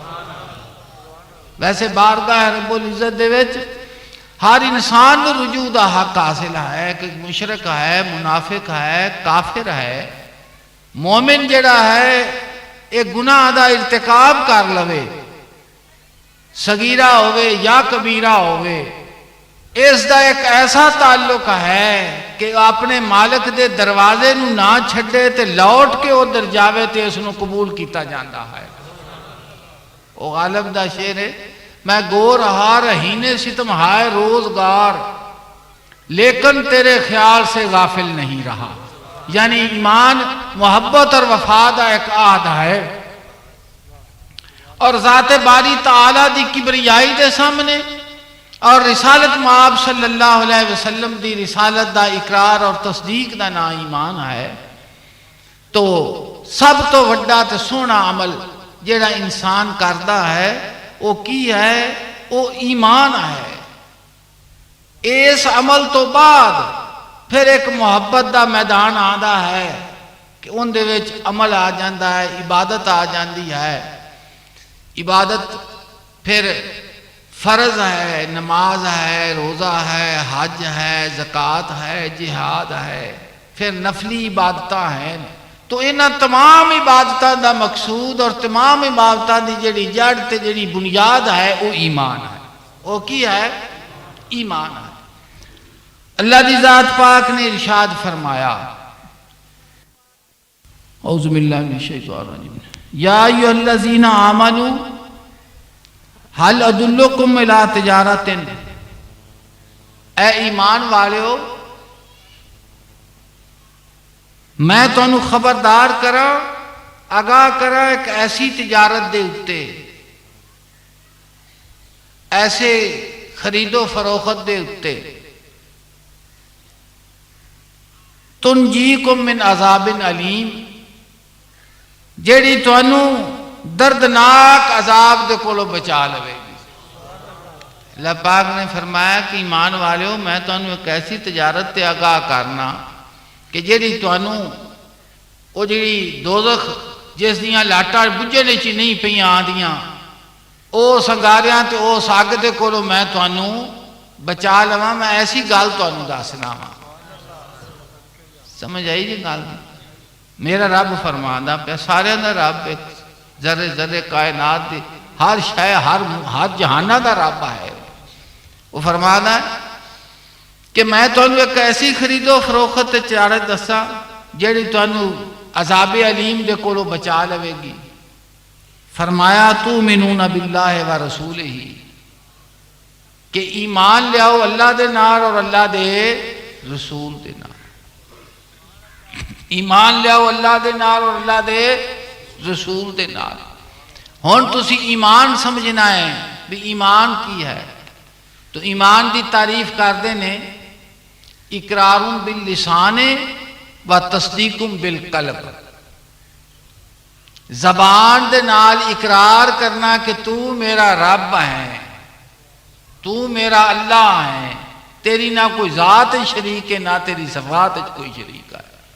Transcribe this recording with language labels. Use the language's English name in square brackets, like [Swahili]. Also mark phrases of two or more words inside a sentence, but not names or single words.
[Punjabi] ویسے بارگاہ رب العزت دے وچ ہر انسان نو رجوع دا حق حاصل ہے، کہ مشرک ہے، منافق ہے، کافر ہے، مومن جڑا ہے ایک گناہ دا ارتکاب کر لوے، صغیرہ ہوئے یا کبیرہ ہوئے، اس دا ایک ایسا تعلق ہے کہ اپنے مالک دے دروازے نو نہ چھڑے تے لوٹ کے ادھر جاوے تے اس نو قبول کیتا جاندہ ہے۔ [Urdu] وہ [Punjabi] غالب دا شعر ہے، [Urdu] میں گو رہا رہینے ستم ہائے روزگار، لیکن تیرے خیال سے غافل نہیں رہا۔ [Punjabi] یعنی ایمان محبت اور وفا دا ایک عہد ہے، اور ذات باری تعالیٰ دی کبریائی دے سامنے اور رسالت مآب صلی اللہ علیہ وسلم دی رسالت دا اقرار اور تصدیق دا نا ایمان ہے۔ تو سب تو وڈا تے سونا عمل جیڑا انسان کردا ہے وہ کی ہے؟ وہ ایمان ہے۔ اس عمل تو بعد پھر ایک محبت دا میدان آندا ہے کہ ان دے وچ عمل آ جاندا ہے، عبادت آ جاندی ہے۔ عبادت پھر فرض ہے، نماز ہے، روزہ ہے، حج ہے، زکوٰۃ ہے، جہاد ہے، پھر نفلی عبادتاں ہیں۔ تو انہاں تمام عبادتاں دا مقصود اور تمام عبادتاں دی جڑی جڑ تے جڑی بنیاد ہے وہ ایمان ہے۔ وہ کی ہے؟ ایمان ہے۔ اللہ دی ذات پاک نے ارشاد فرمایا، [Arabic] اعوذ باللہ من الشیطان الرجیم، یا ایھا الذین آمنوا هل ادلکم الی تجارۃ، [Punjabi] اے ایمان والےو میں تانوں خبردار کراں، آگاہ کراں ایک ایسی تجارت دے اتے، ایسے خرید و فروخت دے اتے، [Arabic] تنجیکم من عذاب علیم، [Punjabi] جیڑی تانوں دردناک عذاب دے کولوں بچا لوے گی۔ اللہ پاک نے فرمایا کہ ایمان والےو میں تانوں ایک ایسی تجارت تے آگاہ کرنا کہ جیڑی تانوں وہ جیڑی دوزخ جس دیاں لاٹاں بجھے نے چی نہیں پئیاں آندیاں، او سنگاریاں تے او ساگ دے کولوں میں تانوں بچا لواں، میں ایسی گل تانوں دسنا وا۔ سمجھ آئی جی گل؟ میرا رب فرماندا پیا، سارے دا رب ایک ذرے ذرے کائنات دی ہر شے ہر جہانہ دا رب ہے، وہ فرماندا ہے کہ میں تانوں ایک ایسی خرید و فروخت تے تجارت دساں جیڑی تانوں [Arabic] عذاب علیم [Punjabi] دے کولوں بچا لوے گی۔ فرمایا [Arabic] تؤمنون باللہ ورسولہ، [Punjabi] کہ ایمان لیاؤ اللہ دے نال اور اللہ دے رسول دے نال، ایمان لیاؤ اللہ دے نال اور اللہ دے رسول دے نال۔ ہن تسی ایمان سمجھنا ہے بھی ایمان کی ہے، تو ایمان دی تعریف کردے نے [Arabic] اقرار باللسان و تصدیق بالقلب، [Punjabi] زبان دے نال اقرار کرنا کہ تو میرا رب ہے، تو میرا اللہ ہے، تیری نہ کوئی ذات شریک ہے نہ تیری صفات کوئی شریک ہے،